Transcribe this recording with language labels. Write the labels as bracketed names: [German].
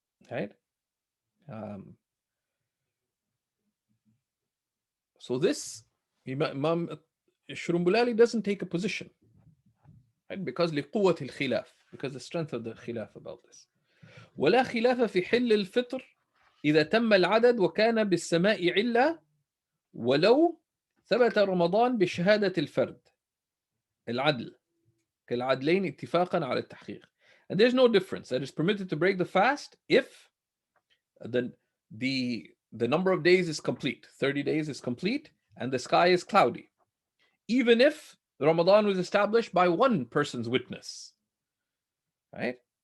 [English] Right? So this Imam Shurunbulali doesn't take a position, right? Because [Arabic] لقوة الخلاف, [English] because the strength of the khilaf about this. [Arabic] ولا خلاف في حل الفطر إذا تم العدد وكان بالسماء علة ولو ثبت رمضان بشهادة الفرد العدل كالعدلين اتفاقا على التحقيق. [English] And there's no difference. That is permitted to break the fast if the number of days is complete. 30 days is complete and the sky is cloudy. Even if Ramadan was established by 1 person's witness. Right?